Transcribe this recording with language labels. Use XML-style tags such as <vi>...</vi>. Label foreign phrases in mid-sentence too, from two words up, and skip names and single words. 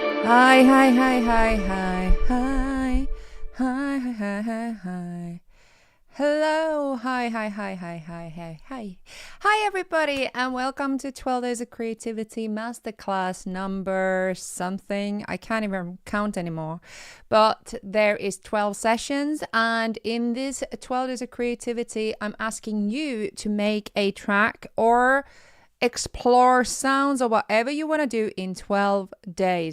<en>Hi, hi, hi, hi, hi, hi, hi, hi, hi, hi, hi. Hello, hi, hi, hi, hi, hi, hi, hi. Hi, everybody, and welcome to 12 Days of Creativity Masterclass number something. I can't even count anymore, but there is 12 sessions, and in this 12 Days of Creativity, I'm asking you to make a track or explore sounds or whatever you want to do in 12 days.</en>